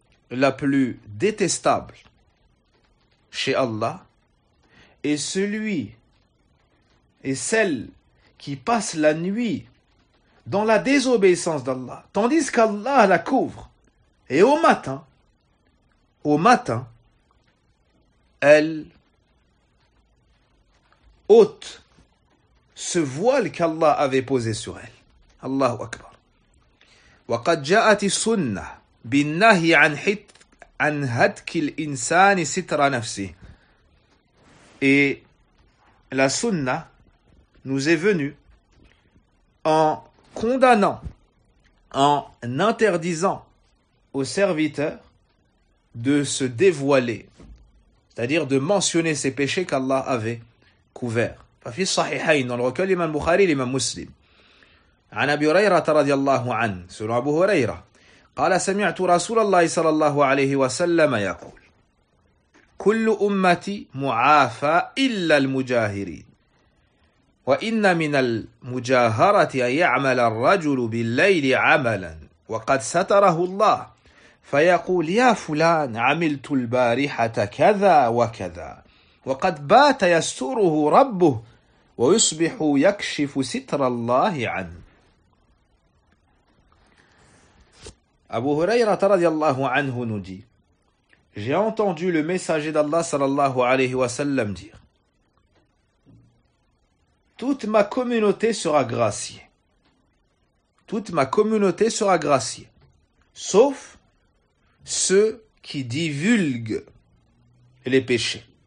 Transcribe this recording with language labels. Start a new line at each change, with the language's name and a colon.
French: la plus détestable chez Allah est celui et celle qui passe la nuit dans la désobéissance d'Allah, tandis qu'Allah la couvre. Et au matin, elle ôte ce voile qu'Allah avait posé sur elle.
Arabic: Allahu Akbar. وقد جاءت السنة بالنهي عن هتك الإنسان ستر نفسه.
French: Et la sunna nous est venue en condamnant, en interdisant au serviteur de se dévoiler, c'est-à-dire de mentionner ses péchés qu'Allah avait couverts.
Arabic: ففي الصحيحين
French: dans le recueil Imam Bukhari et Imam Muslim.
Arabic: عن أبي هريرة رضي الله عنه سورة أبو هريرة قال سمعت رسول الله صلى الله عليه وسلم يقول كل أمتي معافى إلا المجاهرين وإن من المجاهرة أن يعمل الرجل بالليل عملا وقد ستره الله فيقول يا فلان عملت البارحة كذا وكذا وقد بات يستره ربه ويصبح يكشف ستر الله عنه.
French: Abu Hurayrata radiallahu anhu nous dit: j'ai entendu le messager d'Allah sallallahu alayhi wa sallam dire: toute ma communauté sera graciée. Toute ma communauté sera graciée. Sauf ceux qui divulguent les péchés.